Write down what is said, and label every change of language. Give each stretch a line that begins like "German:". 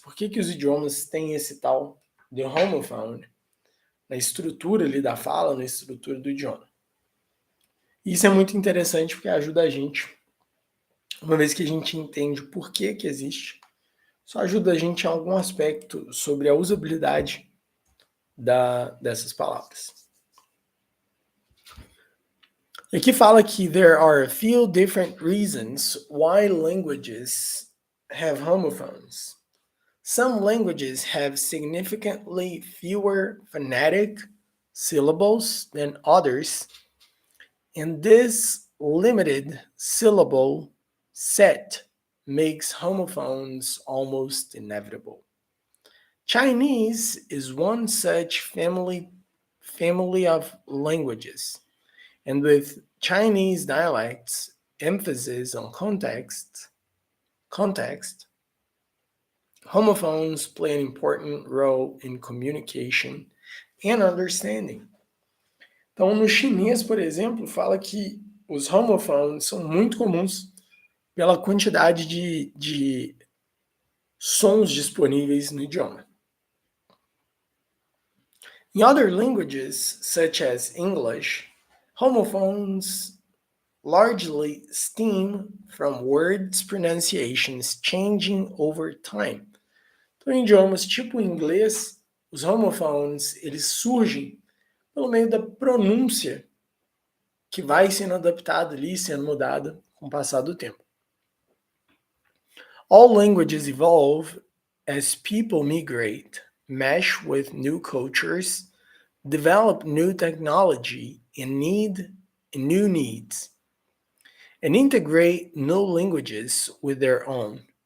Portuguese: Por que os idiomas têm esse tal de homophone na estrutura ali da fala, na estrutura do idioma? Isso é muito interessante porque ajuda a gente, uma vez que a gente entende por que existe, só ajuda a gente em algum aspecto sobre a usabilidade dessas palavras. E aqui fala que
English: there are a few different reasons why languages have homophones. Some languages have significantly fewer phonetic syllables than others, and this limited syllable set makes homophones almost inevitable. Chinese is one such family of languages, and with Chinese dialects, emphasis on context, homophones play an important role in communication and understanding.
Portuguese: Então, no chinês, por exemplo, fala que os homophones são muito comuns pela quantidade de sons disponíveis no idioma.
English: In other languages, such as English, homophones largely stem from words pronunciations changing over time.
Portuguese: Então, em idiomas tipo o inglês, os homophones eles surgem pelo meio da pronúncia que vai sendo adaptada ali, sendo mudada com o passar do tempo.
English: All languages evolve as people migrate, mesh with new cultures, develop new technology and need new needs, and integrate new languages with their own.